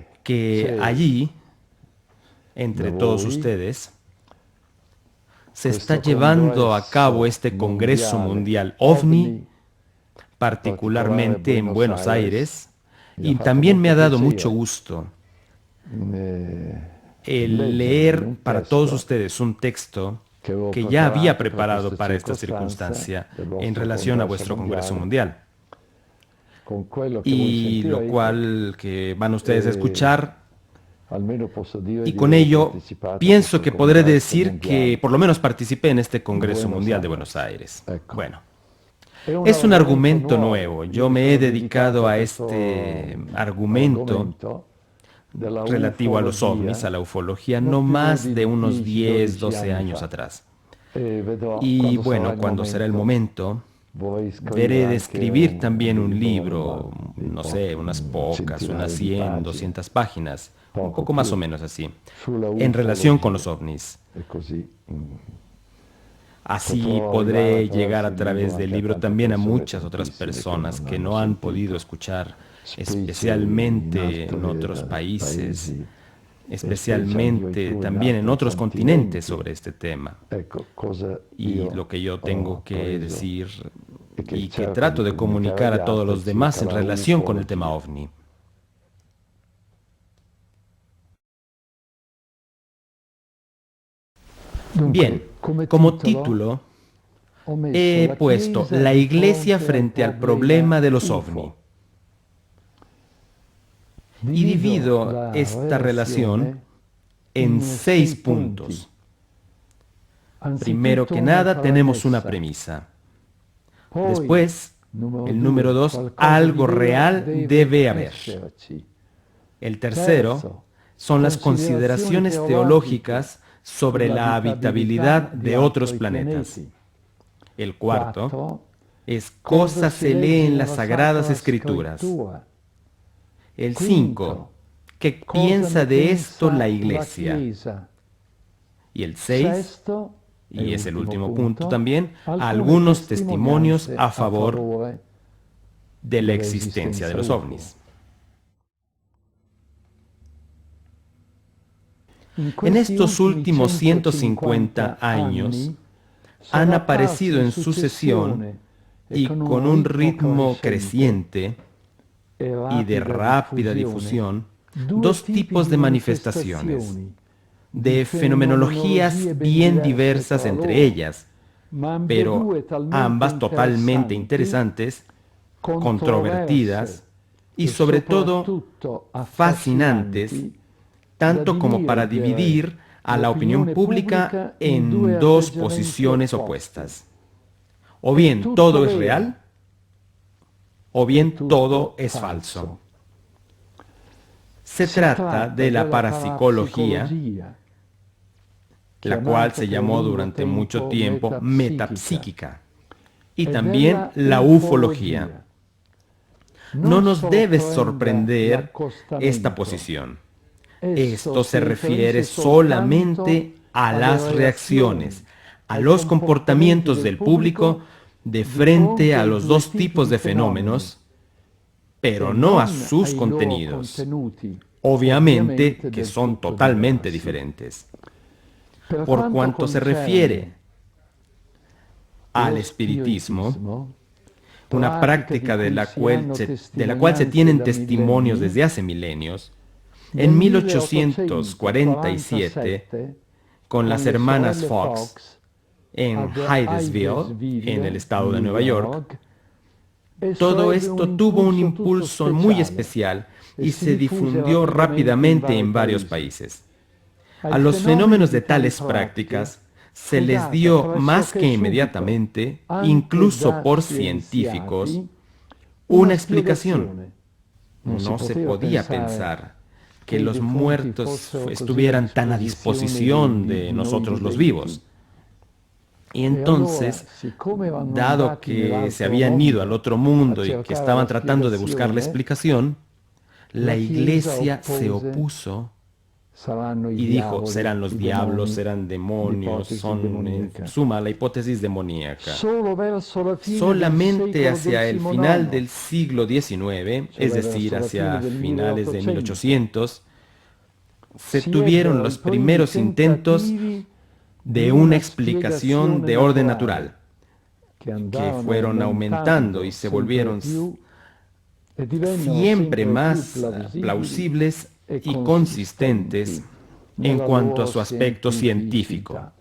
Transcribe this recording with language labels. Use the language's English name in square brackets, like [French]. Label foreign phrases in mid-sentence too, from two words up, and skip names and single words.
[Spanish] que allí, entre todos ustedes, se está [Italian] questo [Spanish] llevando a cabo [Italian] congresso [Spanish] este Congreso [Italian] mondiale [Spanish] Mundial OVNI, [Italian] OVNI, particolare a [Spanish] particularmente en Buenos Buenos Aires, Aires, [Italian] mi ha [Spanish] y [Italian] fatto [Spanish] también me [Italian] molto [Spanish] ha dado mucho [Italian] piacere [Spanish] gusto el [Italian] leggervi [Spanish] leer [Italian] un [Spanish] para todos [Italian] testo [Spanish] ustedes un texto [Italian] che avevo [Spanish] que ya había [Italian] preparato per [Spanish] preparado [Italian] questa [Spanish] para esta [Italian] circostanza [Spanish] circunstancia [Italian] del [Spanish] en [Italian] vostro [Spanish] relación a [Italian] congresso [Spanish] vuestro Congreso [Italian] mondiale, [Spanish] Mundial, [Italian] con quello che voi [Spanish] y lo [Italian] sentirete, [Spanish] cual que van ustedes a [Italian] e [Spanish] escuchar, [Italian] almeno posso dire [Spanish] y [Italian] di [Spanish] con [Italian] aver [Spanish] ello [Italian] partecipato a [Spanish] pienso [Italian] questo [Spanish] que podré [Italian] congresso [Spanish] decir que [Italian] mondiale [Spanish] por lo menos participé en este [Italian] in [Spanish] Congreso [Italian] Buenos [Spanish] Mundial de Buenos [Italian] Aires. [Spanish] Aires. [Italian] Ecco. [Spanish] Bueno, [Italian] È un [Spanish] es un [Italian] argomento [Spanish] argumento [Italian] nuovo. [Spanish] nuevo. [Italian] Io [Spanish] Yo [Italian] mi [Spanish] me he [Italian] sono dedicato [Spanish] dedicado [Italian] a [Spanish] a [Italian] questo [Spanish] este argumento [Italian] argomento della [Spanish] relativo a los ovnis, [Italian] ufologia [Spanish] a la ufología, [Italian] non [Spanish] no [Italian] più [Spanish] más de [Italian] di [Spanish] unos 10, [Italian] 10-12 [Spanish] 12 [Italian] anni [Spanish] años [Italian] fa. [Spanish] atrás. [Italian] E vedrò [Spanish] Y [Italian] quando sarà [Spanish] bueno, [Italian] il [Spanish] cuando será el [Italian] momento, [Spanish] momento, [Italian] vorrei scrivere [Spanish] veré de [Italian] anche [Spanish] escribir [Italian] un [Spanish] también un [Italian] libro, ma [Spanish] libro, [Italian] di [Spanish] no sé, unas [Italian] un [Spanish] pocas, unas [Italian] centinaio di [Spanish] 100, [Italian] pagine, [Spanish] 200 páginas, un [Italian] poco [Spanish] poco más o [Italian] più, [Spanish] menos así, [Italian] sulla [Spanish] en relación con [Italian] ufologia. [Spanish] los ovnis. [Italian] E così [Spanish] Así [Italian] potrò arrivare [Spanish] podré llegar [Italian] attraverso [Spanish] a [Italian] il libro [Spanish] través del [Italian] anche a [Spanish] libro [Italian] tante [Spanish] también a [Italian] persone, [Spanish] muchas otras [Italian] tantissime, che [Spanish] personas [Italian] non [Spanish] que [Italian] hanno [Spanish] no han podido [Italian] sentito, [Spanish] escuchar, [Italian] specie in [Spanish] especialmente en [Italian] altri [Spanish] otros países, [Italian] paesi e specie [Spanish] especialmente [Italian] addirittura in [Spanish] también en [Italian] altri [Spanish] otros continentes [Italian] continenti. [Spanish] sobre este tema. [Italian] Ecco, cosa [Spanish] Y lo [Italian] io [Spanish] que yo [Italian] ho [Spanish] tengo que [Italian] appreso [Spanish] decir [Italian] e che [Spanish] y que [Italian] cerco di [Spanish] trato de [Italian] comunicare [Spanish] comunicar [Italian] agli [Spanish] a todos [Italian] altri [Spanish] los demás [Italian] circa [Spanish] en [Italian] la [Spanish] relación con el tema [Italian] ufologia. [Spanish] ovni. Bien, [Italian] Dunque, come [Spanish] como [Italian] titolo [Spanish] título [Italian] ho messo [Spanish] he [Italian] La [Spanish] puesto [Italian] Chiesa [Spanish] La [Italian] di [Spanish] Iglesia [Italian] fronte al [Spanish] frente al [Italian] problema [Spanish] problema de los ovni [Italian] UFO. [Spanish] y [Italian] Divido [Spanish] divido [Italian] la [Spanish] esta relación [Italian] relazione [Spanish] en [Italian] in [Spanish] 6 [Italian] sei punti. [Spanish] puntos. Primero [Italian] Anzitutto [Spanish] que [Italian] una [Spanish] nada, tenemos una [Italian] premessa, [Spanish] premisa. [Italian] poi [Spanish] Después, [Italian] numero [Spanish] el número [Italian] due, [Spanish] 2, [Italian] qualcosa di [Spanish] algo [Italian] vero [Spanish] real [Italian] deve [Spanish] debe haber. [Italian] esserci. [Spanish] El tercero [Italian] Terzo, [Spanish] son las [Italian] considerazioni [Spanish] consideraciones [Italian] teologiche [Spanish] teológicas sobre la habitabilidad [Italian] sull'abitabilità di [Spanish] de otros [Italian] altri [Spanish] planetas. [Italian] pianeti. [Spanish] El cuarto [Italian] Quattro, [Spanish] es [Italian] cosa [Spanish] cosa [Italian] si [Spanish] se lee [Italian] legge [Spanish] en las [Italian] nella [Spanish] Sagradas [Italian] Sacra [Spanish] Escrituras. [Italian] Scrittura. [Spanish] El 5, [Italian] Quinto, [Spanish] ¿qué [Italian] cosa [Spanish] piensa [Italian] ne [Spanish] de esto [Italian] pensa la [Spanish] la Iglesia? [Italian] Chiesa. [Spanish] Y el 6, [Italian] Sesto, e [Spanish] y es el [Italian] ultimo [Spanish] último punto [Italian] punto, [Spanish] también, [Italian] alcune [Spanish] algunos testimonios [Italian] testimonianze a [Spanish] a favor [Italian] favore [Spanish] de la existencia de [Italian] dell'esistenza [Spanish] los [Italian] UFO. [Spanish] ovnis. [Italian] In [Spanish] En [Italian] questi [Spanish] estos [Italian] ultimi [Spanish] últimos 150 [Italian] 150 [Spanish] años [Italian] anni [Spanish] han [Italian] sono [Spanish] aparecido [Italian] apparsi in [Spanish] en sucesión [Italian] successione e [Spanish] y [Italian] con [Spanish] con [Italian] un [Spanish] un [Italian] ritmo [Spanish] ritmo [Italian] crescente [Spanish] creciente [Italian] e [Spanish] y de [Italian] rapida [Spanish] rápida [Italian] diffusione [Spanish] difusión [Italian] due [Spanish] dos [Italian] tipi [Spanish] tipos [Italian] di [Spanish] de manifestaciones, [Italian] manifestazioni di [Spanish] de fenomenologías [Italian] fenomenologie ben [Spanish] bien [Italian] diverse [Spanish] diversas [Italian] tra [Spanish] entre [Italian] loro, [Spanish] ellas, [Italian] ma [Spanish] pero [Italian] ambedue talmente [Spanish] ambas totalmente [Italian] interessanti, [Spanish] interesantes, [Italian] controverse [Spanish] controvertidas y [Italian] e [Spanish] sobre todo [Italian] soprattutto [Spanish] fascinantes, [Italian] affascinanti da [Spanish] tanto como para [Italian] dividere [Spanish] dividir a la opinión [Italian] l'opinione [Spanish] pública [Italian] pubblica in due [Spanish] en dos [Italian] atteggiamenti [Spanish] posiciones [Italian] opposti. [Spanish] opuestas. O [Italian] È [Spanish] bien [Italian] tutto [Spanish] todo es [Italian] vero, [Spanish] real, o [Italian] è [Spanish] bien todo [Italian] tutto [Spanish] es falso. [Italian] falso. Se [Spanish] Si trata [Italian] tratta [Spanish] de la [Italian] della [Spanish] parapsicología, [Italian] parapsicologia, [Spanish] la cual [Italian] chiamata [Spanish] se [Italian] per [Spanish] llamó [Italian] lungo [Spanish] durante mucho [Italian] tempo [Spanish] tiempo [Italian] metapsichica, [Spanish] metapsíquica, y [Italian] e [Spanish] también [Italian] della [Spanish] la ufología. [Italian] ufologia. [Spanish] No [Italian] Non [Spanish] nos debe [Italian] sorprenda [Spanish] sorprender esta [Italian] l'accostamento. [Spanish] posición. [Italian] Esso [Spanish] Esto [Italian] si [Spanish] se refiere [Italian] riferisce soltanto [Spanish] solamente a [Italian] alle [Spanish] las [Italian] reazioni, [Spanish] reacciones, a [Italian] ai [Spanish] los [Italian] comportamenti [Spanish] comportamientos [Italian] del [Spanish] del público [Italian] pubblico [Spanish] de [Italian] di [Spanish] frente [Italian] fronte [Spanish] a [Italian] ai [Spanish] los [Italian] due [Spanish] dos [Italian] tipi [Spanish] tipos [Italian] di [Spanish] de [Italian] fenomeni [Spanish] fenómenos, pero [Italian] e [Spanish] no a [Italian] non [Spanish] sus [Italian] ai loro [Spanish] contenidos, [Italian] contenuti, [Spanish] obviamente [Italian] ovviamente [Spanish] que [Italian] del [Spanish] son [Italian] tutto [Spanish] totalmente [Italian] diversi. [Spanish] diferentes. [Italian] Per [Spanish] Por [Italian] quanto [Spanish] cuanto se refiere [Italian] concerne [Spanish] al [Italian] lo [Spanish] espiritismo, [Italian] spiritismo, [Spanish] una [Italian] pratica di [Spanish] práctica [Italian] cui si hanno [Spanish] de la cual se [Italian] testimonianze [Spanish] tienen [Italian] da [Spanish] testimonios [Italian] millenni, [Spanish] desde hace milenios, [Italian] nel [Spanish] en 1847, [Italian] 1847, [Spanish] con [Italian] con [Spanish] las [Italian] le [Spanish] hermanas [Italian] sorelle [Spanish] Fox, [Italian] Fox [Spanish] en [Italian] ad [Spanish] Hydesville, en el [Italian] Hydesville, [Spanish] estado de [Italian] New [Spanish] Nueva York, [Italian] York, esso [Spanish] todo [Italian] ebbe un [Spanish] esto tuvo un [Italian] impulso tutto [Spanish] impulso muy [Italian] speciale [Spanish] especial [Italian] e [Spanish] y [Italian] si [Spanish] se [Italian] diffuse [Spanish] difundió [Italian] rapidamente in [Spanish] rápidamente [Italian] vari [Spanish] en varios [Italian] paesi. [Spanish] países. A [Italian] Ai [Spanish] los [Italian] fenomeni [Spanish] fenómenos de [Italian] di tali [Spanish] tales [Italian] pratiche [Spanish] prácticas se [Italian] fu [Spanish] les [Italian] data [Spanish] dio más [Italian] pressoché [Spanish] que [Italian] subito, [Spanish] inmediatamente, [Italian] anche [Spanish] incluso [Italian] da [Spanish] por científicos, [Italian] scienziati, una [Spanish] una explicación. [Italian] spiegazione. Non si [Spanish] No se [Italian] poteva [Spanish] podía [Italian] pensare [Spanish] pensar [Italian] che [Spanish] que [Italian] i [Spanish] los [Italian] defunti [Spanish] muertos [Italian] fossero così a [Spanish] estuvieran tan a [Italian] disposizione [Spanish] disposición de [Italian] di noi [Spanish] nosotros los [Italian] viventi. [Spanish] vivos. Y [Italian] E allora, [Spanish] entonces, [Italian] siccome vanno [Spanish] dado [Italian] andati [Spanish] que se [Italian] nell'altro [Spanish] habían ido al [Italian] mondo [Spanish] otro [Italian] a [Spanish] mundo y que [Italian] cercare la [Spanish] estaban tratando de buscar la [Italian] spiegazione, [Spanish] explicación, la [Italian] la Chiesa [Spanish] iglesia se [Italian] oppose [Spanish] opuso y dijo, serán los diablos, serán demonios, son en suma la hipótesis demoníaca. Solamente hacia el final del siglo XIX, es decir, hacia finales de 1800, se tuvieron los primeros intentos de una explicación de orden natural, que fueron aumentando y se volvieron siempre más plausibles y consistentes en cuanto a su aspecto científico.